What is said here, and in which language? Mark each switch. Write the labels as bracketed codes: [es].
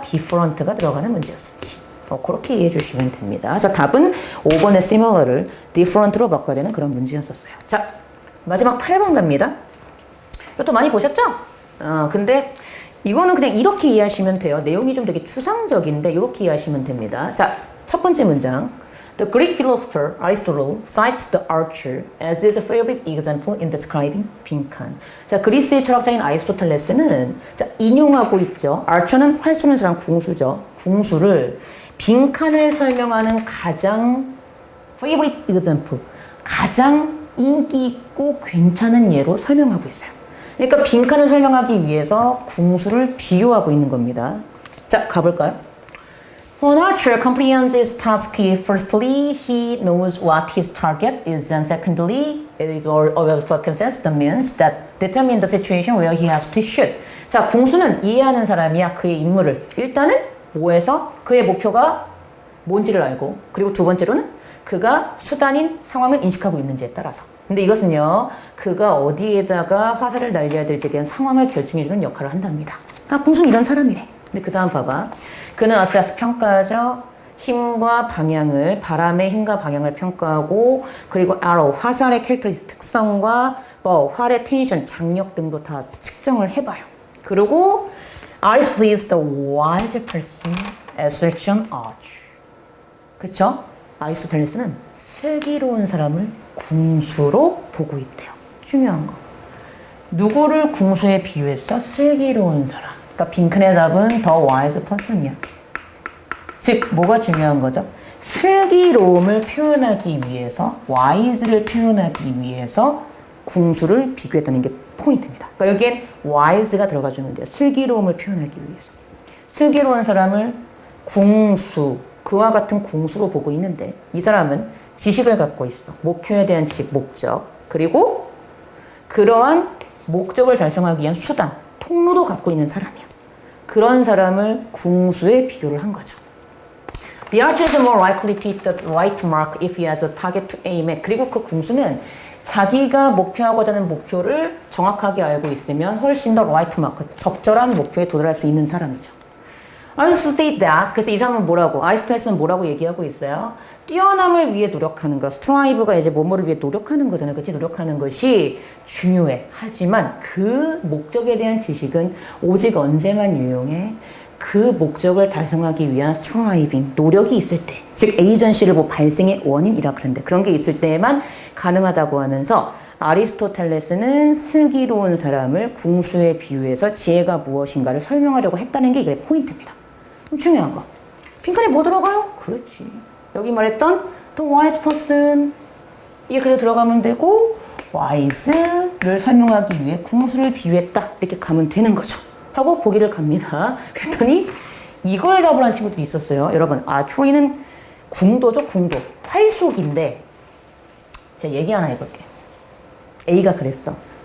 [ko] different가 들어가는 문제였었지. 그렇게 이해해 주시면 됩니다. 자, 답은 5번의 similar를 different로 바꿔야 되는 그런 문제였었어요. 자, 마지막 8번 갑니다. 이것도 많이 보셨죠? 근데 이거는 그냥 이렇게 이해하시면 돼요. 내용이 좀 되게 추상적인데 이렇게 이해하시면 됩니다. 자, 첫 번째 문장. [en] The Greek philosopher Aristotle cites the archer as his favorite example in describing [ko] 빈칸. 자, 그리스의 철학자인 아리스토텔레스는 자, 인용하고 있죠. archer는 활 쏘는 사람, 궁수죠. 궁수를 빈칸을 설명하는 가장 [en] favorite example, [ko] 가장 인기 있고 괜찮은 예로 설명하고 있어요. 그러니까 빈칸을 설명하기 위해서 궁수를 비유하고 있는 겁니다. 자, 가볼까요? [en] When an archer comprehends his task, firstly, he knows what his target is, and secondly, it is all of circumstances, the means that determine the situation where he has to shoot. [ko] 자, 궁수는 이해하는 사람이야, 그의 임무를. 일단은 뭐에서 그의 목표가 뭔지를 알고, 그리고 두 번째로는 그가 수단인 상황을 인식하고 있는지에 따라서. 근데 이것은요, 그가 어디에다가 화살을 날려야 될지에 대한 상황을 결정해주는 역할을 한답니다. 궁수는 이런 사람이래. 근데 그 다음 봐봐. 그는 어세스 평가하죠. 힘과 방향을, 바람의 힘과 방향을 평가하고, 그리고 arrow, 화살의 캐릭터리스틱 특성과 bow, 활의 텐션, 장력 등도 다 측정을 해봐요. 그리고 [en] Aristotle is the wise person as such an archer. [ko] 그쵸? 아리스토텔레스는 슬기로운 사람을 궁수로 보고 있대요. 중요한 거. 누구를 궁수에 비유했어? 슬기로운 사람. 그러니까 빈칸의 답은 [en] the wise person [ko] 이야. 즉, 뭐가 중요한 거죠? 슬기로움을 표현하기 위해서, wise를 표현하기 위해서 궁수를 비교했다는 게 포인트입니다. 그러니까 여기엔 wise가 들어가주면 돼요. 슬기로움을 표현하기 위해서. 슬기로운 사람을 궁수, 그와 같은 궁수로 보고 있는데 이 사람은 지식을 갖고 있어. 목표에 대한 지식, 목적. 그리고 그러한 목적을 달성하기 위한 수단, 통로도 갖고 있는 사람이야. 그런 사람을 궁수에 비교를 한 거죠. [en] The archer is more likely to hit the right mark if he has a target to aim at. [ko] 그리고 그 궁수는 자기가 목표하고자 하는 목표를 정확하게 알고 있으면 훨씬 더 [en] right mark, [ko] 적절한 목표에 도달할 수 있는 사람이죠. [en] I state that. [ko] 그래서 이 사람은 뭐라고? 아리스토텔레스는 뭐라고 얘기하고 있어요? 뛰어남을 위해 노력하는 것. 스트라이브가 이제 뭐뭐를 위해 노력하는 거잖아요. 그렇지? 노력하는 것이 중요해. 하지만 그 목적에 대한 지식은 오직 언제만 유용해? 그 목적을 달성하기 위한 스트라이빙, 노력이 있을 때. 즉, 에이전시를 뭐 발생의 원인이라 그러는데 그런 게 있을 때에만 가능하다고 하면서 아리스토텔레스는 슬기로운 사람을 궁수에 비유해서 지혜가 무엇인가를 설명하려고 했다는 게 이게 포인트입니다. 중요한 거. 빈칸에 뭐 들어가요? 그렇지. 여기 말했던 [en] the wise person. [ko] 이게 그대로 들어가면 되고 wise를 설명하기 위해 궁수를 비유했다. 이렇게 가면 되는 거죠. 하고 보기를 갑니다. 그랬더니 이걸 답을 한 친구들이 있었어요. 여러분, archery는 궁도죠, 궁도. 활쏘기인데 제가 얘기 하나 해볼게요. A가 그랬어.